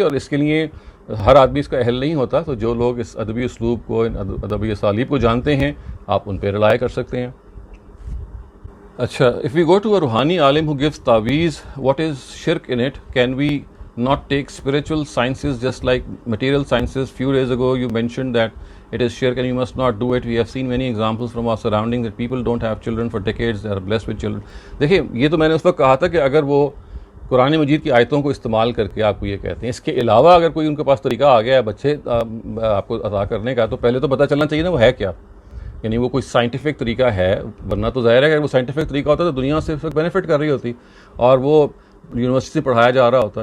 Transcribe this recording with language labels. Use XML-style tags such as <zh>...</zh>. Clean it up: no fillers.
<hi>और इसके लिए हर आदमी इसका अहल नहीं होता, तो जो लोग इस अदबी उसलूब को, इन अदबी असालीब को जानते हैं, आप उन पर रिलाय कर सकते हैं।</hi> <en>अच्छा, if we go to a रूहानी आलिम हु गिव्स तावीज़, व्हाट इज़ शिर्क in it? Can we not take spiritual sciences just like material sciences? Few days ago you mentioned that it is shirk and you must not do it. We have seen many examples from our surroundings that people don't have children for decades, they are blessed with children.</en> <hi>देखिए, ये तो मैंने उस वक्त कहा था कि अगर वो कुरान मजीद की आयतों को इस्तेमाल करके आपको ये कहते हैं। इसके अलावा अगर कोई उनके पास तरीका आ गया है बच्चे आपको अता करने का, तो पहले तो पता चलना चाहिए ना वो है क्या, यानी वो कोई साइंटिफिक तरीका है, वरना तो ज़ाहिर है कि अगर वो साइंटिफिक तरीका होता तो दुनिया से बेनिफिट कर रही होती और वो यूनिवर्सिटी से पढ़ाया जा रहा होता।</hi>